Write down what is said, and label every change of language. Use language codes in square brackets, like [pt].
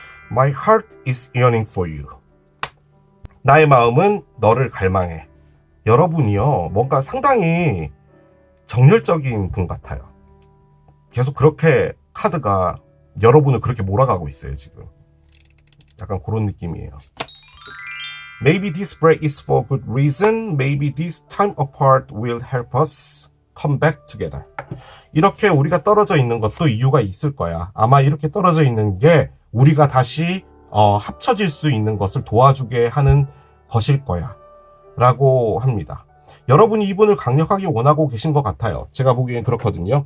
[en] My heart is yearning for you. [ko] 나의 마음은 너를 갈망해. 여러분이요, 뭔가 상당히 정열적인 분 같아요. 계속 그렇게 카드가 여러분을 그렇게 몰아가고 있어요, 지금. 약간 그런 느낌이에요. [en] Maybe this break is for good reason. Maybe this time apart will help us come back together. [ko] 이렇게 우리가 떨어져 있는 것도 이유가 있을 거야. 아마 이렇게 떨어져 있는 게 우리가 다시 합쳐질 수 있는 것을 도와주게 하는 것일 거야 라고 합니다. 여러분이 이분을 강력하게 원하고 계신 것 같아요. 제가 보기엔 그렇거든요.